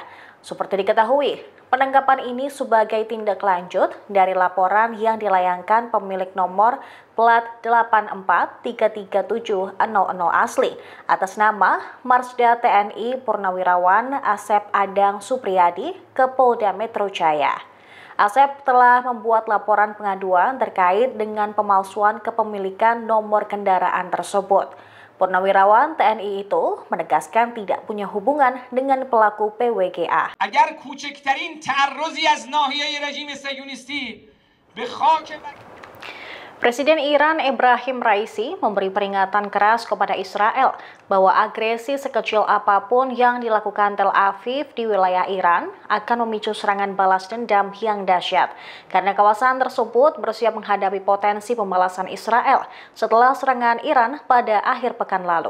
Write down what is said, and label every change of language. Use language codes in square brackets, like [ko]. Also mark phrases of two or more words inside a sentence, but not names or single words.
[id] Seperti diketahui, penangkapan ini sebagai tindak lanjut dari laporan yang dilayangkan pemilik nomor plat 8433700 asli atas nama Marsda TNI Purnawirawan Asep Adang Supriyadi ke Polda Metro Jaya. Asep telah membuat laporan pengaduan terkait dengan pemalsuan kepemilikan nomor kendaraan tersebut. Purnawirawan TNI itu menegaskan tidak punya hubungan dengan pelaku PWGA. [fa] Agar کوچکترین تعرضی از ناحیه رژیم صهیونیستی به خاک [id] Presiden Iran Ebrahim Raisi memberi peringatan keras kepada Israel bahwa agresi sekecil apapun yang dilakukan Tel Aviv di wilayah Iran akan memicu serangan balas dendam yang dahsyat karena kawasan tersebut bersiap menghadapi potensi pembalasan Israel setelah serangan Iran pada akhir pekan lalu.